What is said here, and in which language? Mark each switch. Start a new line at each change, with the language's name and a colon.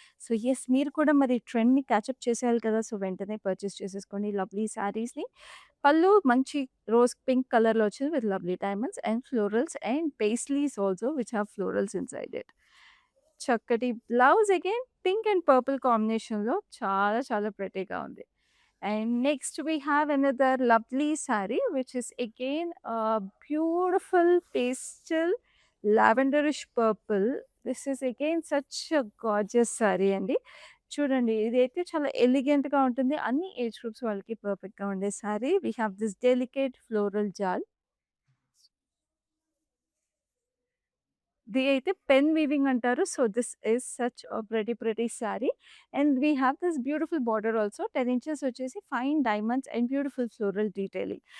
Telugu: So, yes మీరు కూడా మరి ట్రెండ్‌ని క్యాచప్ చేసేయాలి కదా! సో, వెంటనే పర్చేస్ చేసేసుకోండి లవ్లీ శారీస్‌ని. పళ్ళు మంచి రోజ్ పింక్ కలర్‌లో వచ్చింది
English: With lovely diamonds and florals and paisleys also which have florals inside it.
Telugu: చక్కటి blouse again pink and purple కాంబినేషన్‌లో చాలా చాలా ప్రెటీగా ఉంది.
English: And next we have another lovely saree which is again a beautiful pastel lavenderish purple. This is again such a gorgeous saree అండి.
Telugu: చూడండి ఇదైతే చాలా ఎలిగెంట్‌గా ఉంటుంది. అన్ని ఏజ్ గ్రూప్స్ వాళ్ళకి పర్ఫెక్ట్‌గా ఉండే sorry.
English: We have this delicate floral jaal.
Telugu: ఇది అయితే పెన్ వీవింగ్ అంటారు.
English: So, this is such a pretty sari. And we have this beautiful border also 10 inches వచ్చేసి fine diamonds and beautiful floral detailing.